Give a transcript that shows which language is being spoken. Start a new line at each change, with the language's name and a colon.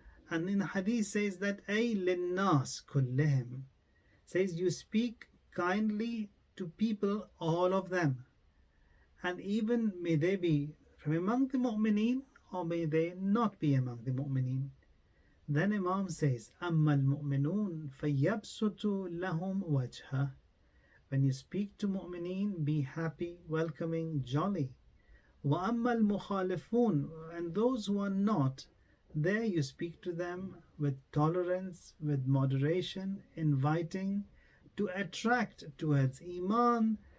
English: And in the hadith says that
Arabic: أي للناس كلهم,
English: says you speak kindly to people, all of them. And even may they be from among the mu'mineen or may they not be among the mu'mineen. Then Imam says,
Arabic: أما المؤمنون فيبسط لهم وجهه.
English: When you speak to mu'mineen, be happy, welcoming, jolly.
Arabic: وَأَمَّا الْمُخَالِفُونَ,
English: and those who are not, there you speak to them with tolerance, with moderation, inviting, to attract towards Iman.